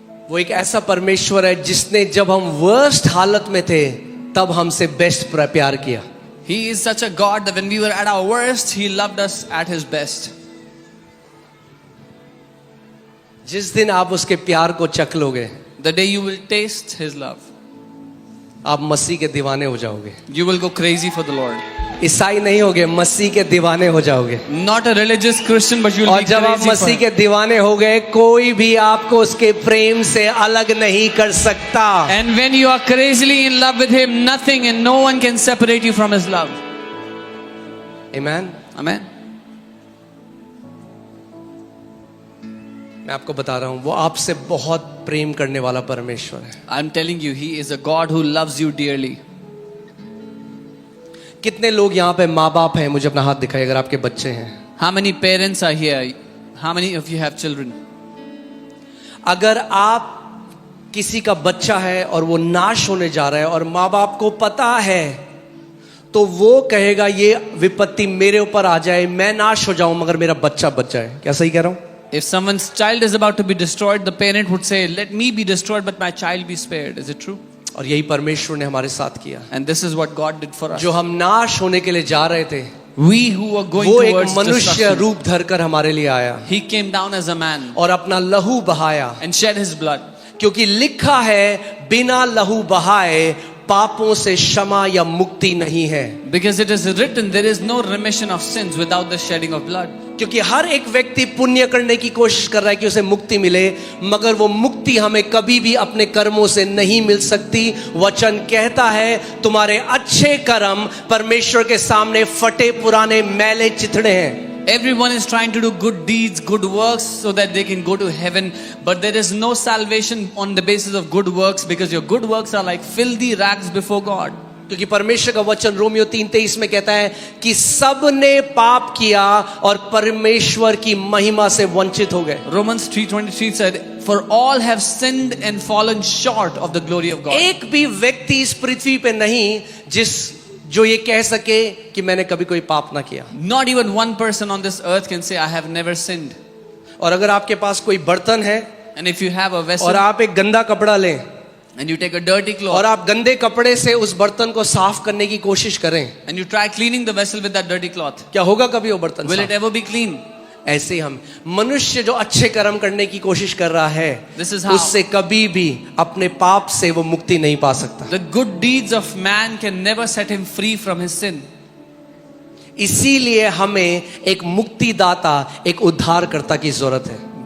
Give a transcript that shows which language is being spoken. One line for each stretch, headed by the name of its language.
Hindi: वो एक ऐसा परमेश्वर है जिसने जब हम वर्स्ट हालत में थे तब हमसे बेस्ट प्यार किया.
English: He is such a God that when we were at our worst, He loved us at His best.
Hindi: जिस दिन आप उसके प्यार को चख लोगे,
English: The day you will taste His love,
Hindi: आप मसीह के दीवाने हो जाओगे.
English: you will go crazy for the Lord.
Hindi: ईसाई नहीं होगे, मसीह के दीवाने हो जाओगे.
English: Not a religious Christian, but you will
Hindi: और
English: be
Hindi: जब आप
English: crazy for
Hindi: मसीह
English: Him.
Hindi: के दीवाने हो गए, कोई भी आपको उसके प्रेम से अलग नहीं कर सकता.
English: And when you are crazily in love with Him, nothing and no one can separate you from His love. Amen. Amen.
Hindi: मैं आपको बता रहा हूं, वो आपसे बहुत प्रेम करने वाला परमेश्वर है.
English: I'm telling you, He is a God who loves you dearly.
Hindi: कितने लोग यहाँ पे माँ बाप हैं? मुझे अपना हाथ दिखाइए अगर आपके बच्चे हैं.
English: How many parents are here? How many of you have children?
Hindi: अगर आप किसी का बच्चा है और वो नाश होने जा रहा है और माँ बाप को पता है, तो वो कहेगा ये विपत्ति मेरे ऊपर आ जाए, मैं नाश हो जाऊं मगर मेरा बच्चा बच जाए. क्या सही कह रहा हूं?
English: If someone's child is about to be destroyed, the parent would say, let me be destroyed but my child be spared. Is it true?
Hindi: और यही परमेश्वर ने हमारे साथ किया.
English: And this is what God did for us.
Hindi: जो हम नाश होने के लिए जा रहे थे,
English: We who were going
Hindi: वो एक
English: towards
Hindi: मनुष्य
English: destruction,
Hindi: रूप धरकर हमारे लिए आया
English: He came down as a man
Hindi: और अपना लहू बहाया.
English: and shed His blood.
Hindi: क्योंकि लिखा है, बिना लहू बहाए पापों से क्षमा या मुक्ति नहीं है.
English: Because it is written, there is no remission of sins without the shedding of blood.
Hindi: क्योंकि हर एक व्यक्ति पुण्य करने की कोशिश कर रहा है कि उसे मुक्ति मिले, मगर वो मुक्ति हमें कभी भी अपने कर्मों से नहीं मिल सकती. वचन कहता है, तुम्हारे अच्छे कर्म परमेश्वर के सामने फटे पुराने मैले चिथड़े हैं.
English: Everyone is trying to do good deeds, good works so that they can go to heaven, but there is no salvation on the basis of good works, because your good works are like filthy rags before God.
Hindi: क्योंकि परमेश्वर का वचन Romeo 3:23 में कहता है कि सब ने पाप किया और परमेश्वर की महिमा से वंचित हो गए.
English: Romans 3:23 said, for all have sinned and fallen short of the glory of God.
Hindi: एक भी व्यक्ति इस पृथ्वी पे नहीं जो ये कह सके कि मैंने कभी कोई पाप ना किया.
English: Not even one person on this earth can say, I have never sinned.
Hindi: और अगर आपके पास कोई बर्तन है
English: And if you have a vessel
Hindi: और आप एक गंदा कपड़ा लें
English: and you take a dirty
Hindi: और
English: cloth
Hindi: आप गंदे कपड़े से उस बर्तन को साफ करने की कोशिश करें,
English: and you try cleaning the vessel with that dirty cloth,
Hindi: क्या होगा कभी वो बर्तन
English: will
Hindi: साफ?
English: it ever be clean?
Hindi: ऐसे ही हम मनुष्य जो अच्छे कर्म करने की कोशिश कर रहा है,
English: This is how-
Hindi: उससे कभी भी अपने पाप से वो मुक्ति नहीं पा सकता.
English: The good deeds of man can never set him free from his sin.
Hindi: इसीलिए हमें एक मुक्तिदाता, एक उद्धारकर्ता की जरूरत है.